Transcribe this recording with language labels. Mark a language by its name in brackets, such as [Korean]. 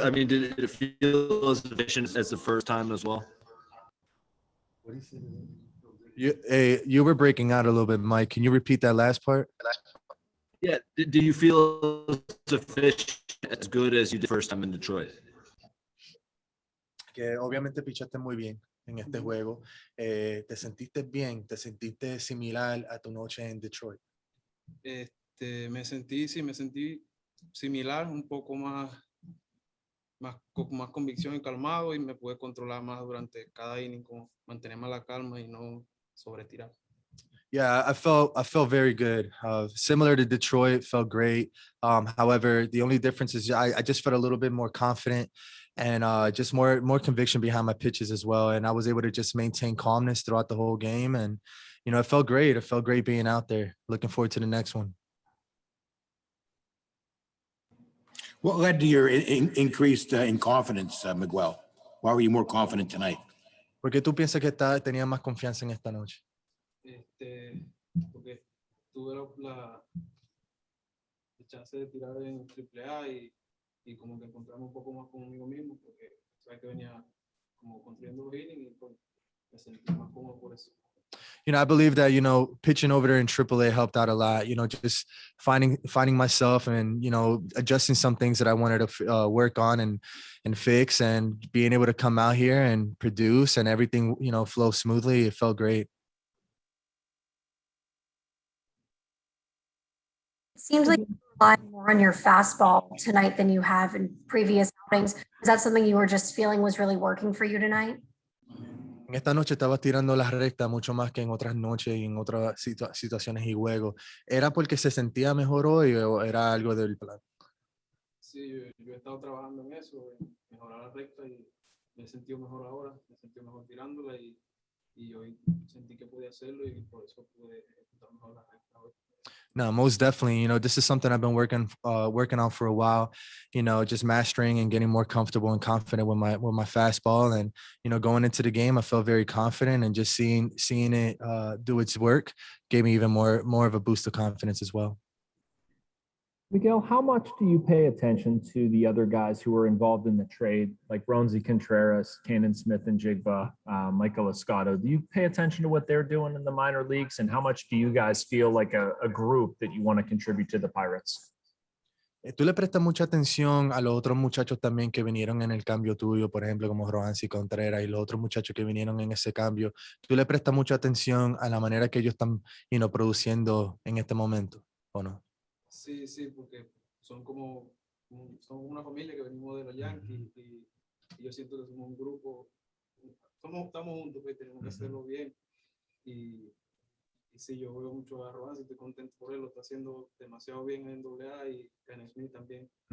[English] I mean, did it feel as efficient as the first time as well? You were breaking out a little bit, Mike. Can you repeat that last part? Yeah. Do you feel as efficient, as good as you did first time in Detroit? [Spanish] Que obviamente pichaste muy bien en este juego. ¿Te sentiste bien? ¿Te sentiste similar a tu noche en Detroit? Me sentí similar, un poco con más convicción y calmado, y me pude controlar más durante cada inning, como mantener más la calma y no sobretirar. [English] Yeah, I felt very good. Similar to Detroit, felt great. However, the only difference is I just felt a little bit more confident and just more conviction behind my pitches as well. And I was able to just maintain calmness throughout the whole game. And, you know, it felt great. It felt great being out there. Looking forward to the next one. What led to your increased in confidence, Miguel? Why were you more confident tonight? [Spanish] ¿Por qué tú piensas que tenía más confianza en esta noche? Porque tuve la chance de tirar en AAA y como que encontrarme un poco más conmigo mismo, porque sabes que venía como construyendo los innings y pues me sentí más cómodo por eso. [English] You know, I believe that, you know, pitching over there in AAA helped out a lot, you know, just finding myself and, you know, adjusting some things that I wanted to work on and fix, and being able to come out here and produce and everything, you know, flow smoothly. It felt great. It seems like you rely more on your fastball tonight than you have in previous outings. Is that something you were just feeling was really working for you tonight? [Spanish] En esta noche estabas tirando las rectas mucho más que en otras noches y en otras situaciones y juegos. ¿Era porque se sentía mejor hoy o era algo del plan? Sí, yo he estado trabajando en eso, en mejorar la recta y me he sentido mejor ahora, me he sentido mejor tirándola y hoy sentí que podía hacerlo y por eso pude ejecutar mejor la recta hoy. [English] No, most definitely. You know, this is something I've been working on for a while. You know, just mastering and getting more comfortable and confident with my fastball. And you know, going into the game, I felt very confident, and just seeing it do its work gave me even more of a boost of confidence as well. Miguel, how much do you pay attention to the other guys who were involved in the trade, like Roansy Contreras, Cannon Smith and Jigba, Michael Escato? Do you pay attention to what they're doing in the minor leagues, and how much do you guys feel like a group that you want to contribute to the Pirates? [Spanish] ¿Tú le prestas mucha atención a los otros muchachos también que vinieron en el cambio tuyo, por ejemplo, como Roansy Contreras y los otros muchachos que vinieron en ese cambio? ¿Tú le prestas mucha atención a la manera que ellos están, [English] you know, [Spanish] produciendo en este momento, o no? Sí, sí, porque son son una familia que venimos de los Yankees y yo siento que somos un grupo, estamos juntos, pues tenemos que hacerlo bien y sí, yo veo mucho a Roansy, estoy contento por él, lo está haciendo demasiado bien en AA y Cannon Smith también.